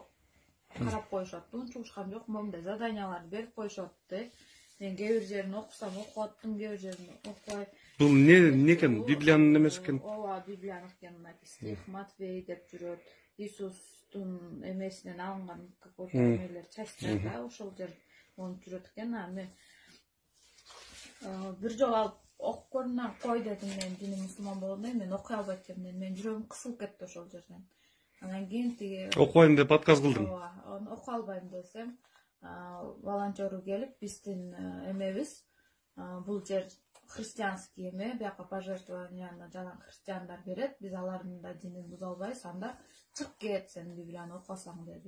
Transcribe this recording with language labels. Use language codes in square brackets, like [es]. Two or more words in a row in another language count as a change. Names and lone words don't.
[ky] Карап коюшат, унчушкан жок, момундай заданияларды берип коюшат. Мен кээ бир жерин окусам окуп аттым, кээ бир жерин окубай. Бул не экен? Библиянын эмеси экен? Ооба, Библиянын экен, написано Матфей деп жүрөт. Иисустун эмесинен алынган какой-то эмелер, часть да, ошол жер онуп жүрөт экен. Мен бир жолу алып окуп көрүнө кой дедим, мен диним мусулман болгондон мен окуй албайт экенмин. Мен жүрөгүм кысылып кетти ошол жерден. Анан кийин тиги окубайм деп отказ кылдым. Ооба, окуй албайм десем, волонтеру келип, биздин эмебиз, бул жер христианский эме, бияка пожертвованияны жалаң христиандар берет, биз алардын да динин буза албайбыз, анда чык кет, сен Библияны окусаң деди.